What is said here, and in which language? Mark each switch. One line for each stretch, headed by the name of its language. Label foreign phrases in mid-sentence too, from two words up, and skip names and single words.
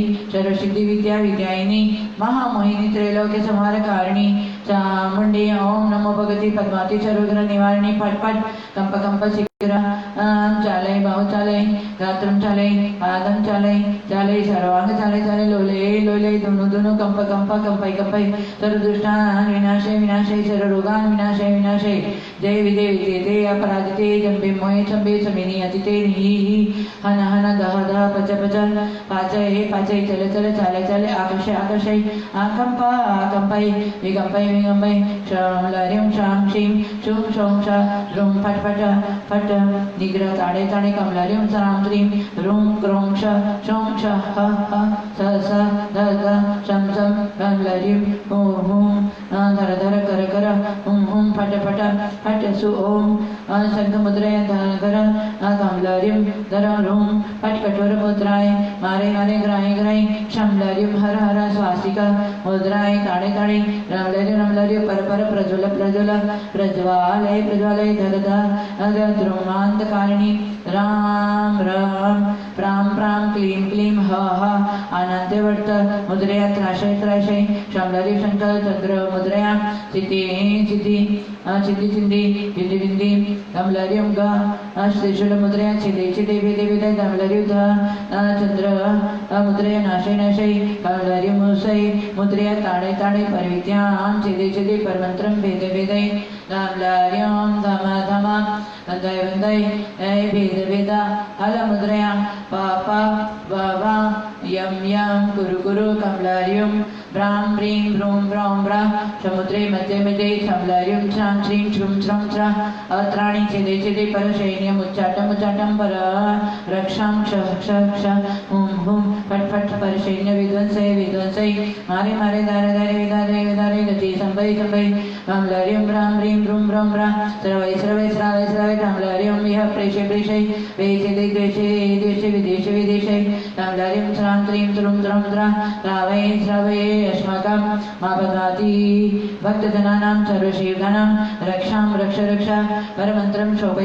Sanskrit: सर्वसिद्धि विद्या विद्यायिनी महामोहिनी त्रैलोक्य संहार कारिणी चामुंडी ओम नमो भगवती पद्मावती सर्वग्रह निवारिणी फटफट कंप कंप शीघ्र चालय बाहु चालय गात्रम चालय पादम चालय चालय सर्वांग चालय चालय लोले लोले दुनु दुनु कंप कंप कंपय कंपय सर्व दुष्टान विनाशय विनाशय सर्व रोगान विनाशय विनाशय जय विदेवी ते अपराजिते जंबे मोहे चंबे समिनी अतिते हि हन हन दह दह पच पच पाचय हे पाचय चल चल चालय चालय आकर्षय आकर्षय आकंप आकंपय विकंपय विकंपय श्रम लरिम श्राम श्रीम शुम शोम श रुम फट फट फट निग्रह ताड़े ताड़े कमलारिम सराम श्रीम रुम क्रोम श शोम श ह ह स स ध ध शम शम कमलारिम ओम हुम धर धर कर कर हुम हुम फट फट फट सु ओम शंख मुद्रय धर धर कमलारिम धर रुम फट कठोर मुद्राय मारे मारे ग्राय ग्राय शमलारिम हर हर स्वास्तिका मुद्राय ताड़े ताड़े रमलारि पर पर प्रज्वल प्रज्वल प्रज्वालय प्रज्वालय धर धर द्रुमांधकारिणी राम राम प्राम प्राम क्लीं क्लीं ह ह आनंदवर्त मुद्रया त्राशय त्राशय शमलारि शंकर चंद्र मुद्रया सिद्धि सिद्धि सिद्धि सिद्धि विधि विधि कमलारियम ग त्रिशूल मुद्रया छिदे छिदे वेदे वेदे कमलारि ध चंद्र मुद्रया नाशय नाशय कमलारि मुसय मुद्रया ताड़े ताड़े परविद्यां छिदे छिदे परमंत्रम वेदे वेदे कमलारियम धम धम वंदय वंदय भेद भेदा हल मुद्रया पापा बाबा यम यम कुरु कुरु कमलारियम ब्राम ब्रीं ब्रूम ब्रौम ब्रा समुद्रे मध्य मध्य कमलारियम श्राम श्रीं श्रुम श्रम श्रा अत्राणि छिदे छिदे पर सैन्यम उच्चाटम उच्चाटम पर रक्षां क्ष क्ष क्ष हुम हुम फट फट पर सैन्य विध्वंसय विध्वंसय मारे मारे दारे दारे विदारे विदारे गति संभय संभय कमलारियम ब्राम ब्रीं ब्रूम ब्रौम ब्रा सर्वै सर्वै श्रावै श्रावै कमलारियम यः प्रेषे प्रेषे वेचिदे द्वेषे द्वेषे विदेशे विदेशे कमलारियम श्रां त्रीं त्रुं त्रुं त्रा श्रावै श्रावै अस्माकं मा पद्मावती भक्तजनानां सर्वसेवकानां रक्षां रक्ष रक्ष परमन्त्रं शोभय